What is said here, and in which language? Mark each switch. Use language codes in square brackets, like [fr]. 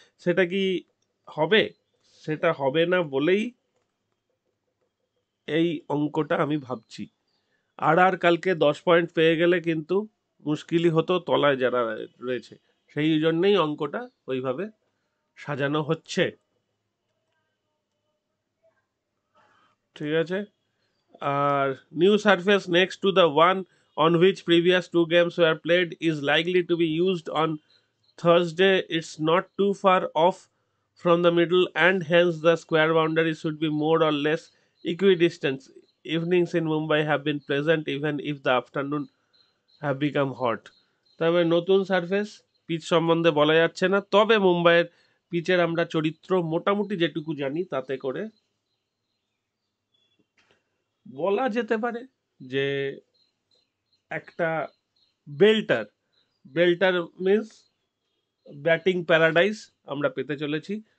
[bn] সেটা কি হবে? সেটা হবে না বলেই এই অঙ্কটা আমি ভাবছি। আর কালকে 10 পয়েন্ট পেয়ে গেলে কিন্তু মুশকিলই হতো তলায় যারা রয়েছে, সেই জন্যই অঙ্কটা ওইভাবে সাজানো হচ্ছে। ঠিক আছে, আর [en] new surface next to the one on which previous 2 games were played is likely to be used on Thursday. It's not too far off from the middle and hence the square boundary should be more or less equidistant. Evenings in Mumbai have been pleasant even if the afternoon have become hot. [bn] তবে নতুন surface pitch সম্বন্ধে বলা যাচ্ছে না, তবে মুম্বাইয়ের পিচের আমরা চরিত্র মোটামুটি যেটুকু জানি তাতে করে বলা যেতে পারে যে একটা বেল্টার, বেল্টার মিন্স ব্যাটিং প্যারাডাইস আমরা পেতে চলেছি।